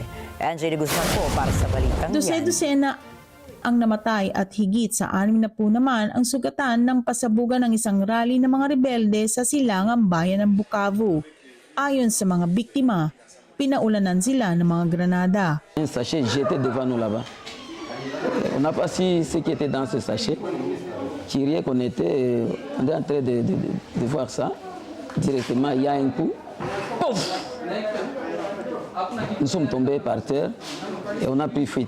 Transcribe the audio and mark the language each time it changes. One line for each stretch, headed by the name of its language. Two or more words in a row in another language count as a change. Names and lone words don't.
Filipino: Angela Guzman po para sa balitang yan. Dose-dosena ang namatay at higit sa 60 naman ang sugatan ng pasabugan ng isang rally ng mga rebelde sa silangang bayan ng Bukavu. Ayon sa mga biktima, pinaulanan sila ng mga granada.
French: Un sachet jeté devant nous là-bas. On n'a pas su ce qui était dans ce sachet. Qui riait qu'on était en train de voir ça. Directement, il y a un coup. Pouf! Nous sommes tombés par terre et on a pris fuite.